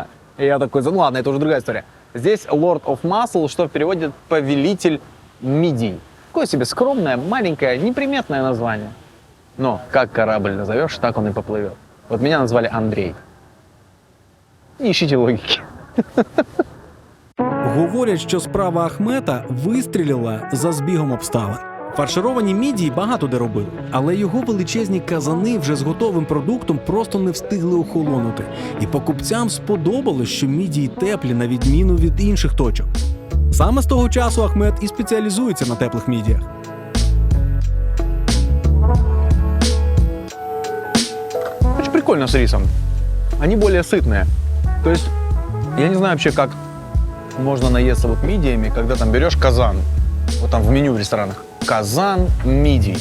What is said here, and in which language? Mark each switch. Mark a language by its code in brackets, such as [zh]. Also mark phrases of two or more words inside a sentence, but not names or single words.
[ru] И я такой, ну ладно, это уже другая история. Здесь Lord of Muscle, что в переводе повелитель мидий. Такое себе скромное, маленькое, неприметное название. Но как корабль назовешь, так он и поплывет. Вот меня назвали Андрей. Не ищите логики. [uk] Говорять, що справа Ахмета вистрілила за збігом обставин. Фаршировані мідії багато де робили, але його величезні казани вже з готовим продуктом просто не встигли охолонути. І покупцям сподобалось, що мідії теплі на відміну від інших точок. Саме з того часу Ахмет і спеціалізується на теплих мідіях. [ru] Очень прикольно с рисом. Они более сытные. То есть, я не знаю вообще, как можно наесться вот мидиями, когда там берешь казан. Вот там в меню в ресторанах. Казан мидий.